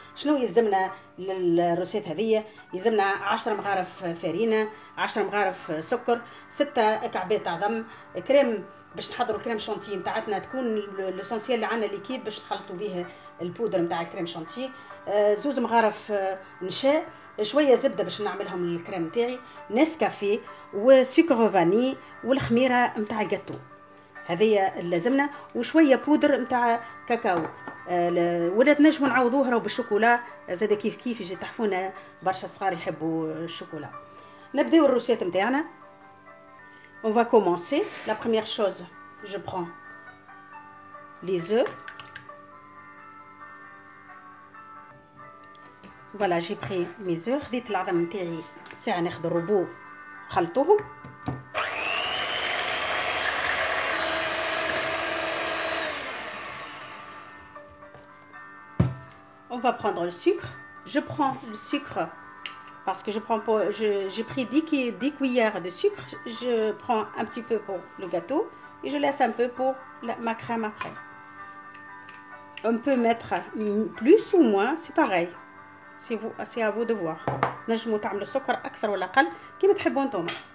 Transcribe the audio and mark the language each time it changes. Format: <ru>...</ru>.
<ar>شنو يلزمنا للروسيت هذه؟ يلزمنا 10 مغارف فرينه، 10 مغارف سكر، 6 كعبات عظم، كريم باش نحضروا الكريم شانتي نتاعتنا تكون لوسونسيال اللي عندنا ليكيد باش نخلطوا به البودر نتاع الكريم شانتي، 2 مغارف نشا، شويه زبده باش نعملهم الكريم تاعي، نسكافيه وسكر فاني والخميره نتاع الجاتو. هذه اللازمنا، وشويه بودر نتاع كاكاو، ولا تنجموا نعوضوه راهو بالشوكولا زاد كيف كيف يجي تحفونه، برشا صغار يحبوا الشوكولا. نبداو الروسيت نتاعنا.</ar> <fr>On va commencer. La première chose, je prends les œufs. Voilà, j'ai pris mes œufs. خديت العظم نتاعي ساعة ناخذ الربو خلطوهم. On va prendre le sucre. Je prends le sucre parce que j'ai pris 10 cuillères de sucre. Je prends un petit peu pour le gâteau et je laisse un peu pour ma crème après. On peut mettre plus ou moins, c'est pareil. C'est à vous de voir.</fr> <ar>نجموا تعملوا السكر اكثر ولا اقل كيما تحبوا انتم.</ar>